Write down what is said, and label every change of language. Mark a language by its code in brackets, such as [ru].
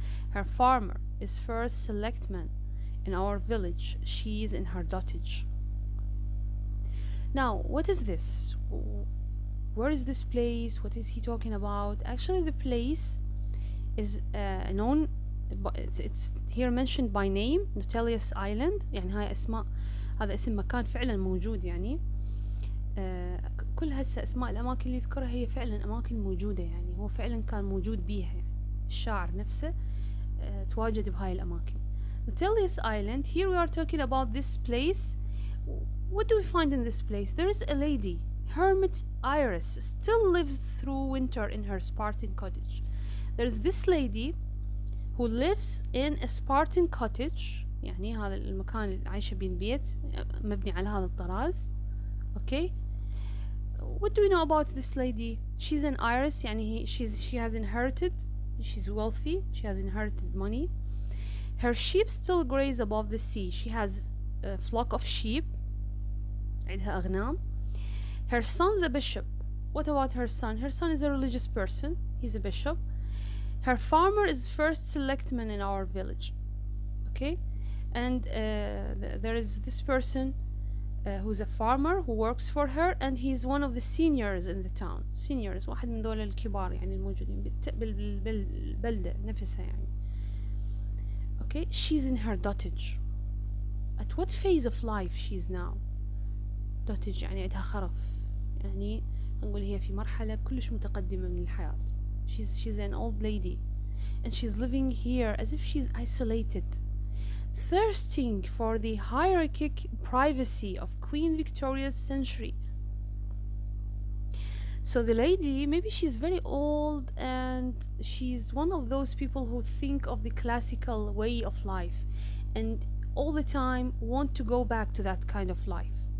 [en] Her farmer is first selectman in our village. She is in her dotage. Now, what is this? Where is this place? What is he talking about? Actually, the place is known. It's here mentioned by name, Nautilus Island. [ar] يعني هاي اسماء، هذا اسم مكان فعلا موجود يعني. كل هسه اسماء الاماكن اللي يذكرها هي فعلا اماكن موجوده، يعني هو فعلا كان موجود بيها، يعني الشاعر نفسه تواجد بهاي الاماكن. [en] Nautilus Island, here we are talking about this place. What do we find in this place? There is a lady, hermit Iris, still lives through winter in her Spartan cottage. There is this lady who lives in a Spartan cottage، [ar] يعني هذا المكان اللي عايشة بيه البيت مبني على هذا الطراز. [en] Okay, what do we know about this lady? She's an Iris، يعني she has inherited, she's wealthy, she has inherited money. Her sheep still graze above the sea. She has a flock of sheep، [ar] عندها أغنام. [en] Her son's a bishop. What about her son? Her son is a religious person, he's a bishop. Her farmer is first selectman in our village. Okay, and there is this person who's a farmer who works for her, and he's one of the seniors in the town. [ar] Seniors، واحد من دول الكبار يعني الموجودين بالبلدة نفسها يعني. [en] Okay, she's in her dotage. At what phase of life she's now? [ar] dotage يعني عندها خرف، يعني نقول هي في مرحلة كلش متقدمة من الحياة. [en] She's an old lady, and she's living here as if she's isolated, thirsting for the hierarchic privacy of Queen Victoria's century. So the lady, maybe she's very old, and she's one of those people who think of the classical way of life and all the time want to go back to that kind of life.